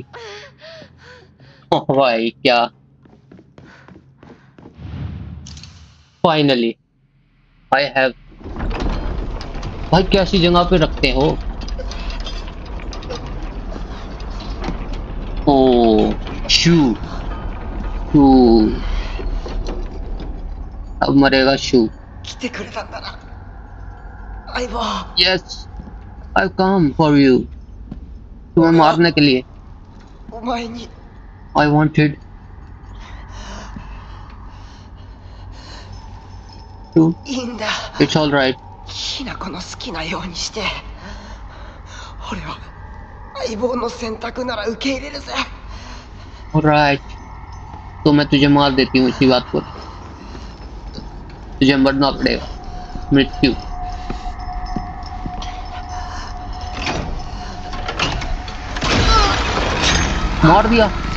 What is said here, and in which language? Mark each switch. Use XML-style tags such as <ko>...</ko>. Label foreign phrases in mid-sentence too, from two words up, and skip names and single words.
<hi>ओ भाई क्या,</hi> <en>finally I have.</en> <hi>भाई कैसी जगह पे रखते हो। ओ शू, शू। अब मरेगा शू।</hi> <ja>来てくれたんだな相棒</ja> <en>Yes, I come for you. तुम्हें</en> <ja>俺は</ja> <hi>मारने के लिए।</hi> <ja>お前に</ja> <en>I wanted to.</en> <ja>いいんだ</ja> <en>It's all right.</en> <ja>ひな子の好きなようにして俺は相棒の選択なら受け入れるぜ</ja> <hi>राइट, तो मैं तुझे मार देती हूँ इसी बात पर। तुझे मरना पड़ेगा, मृत्यु। मार दिया।</hi>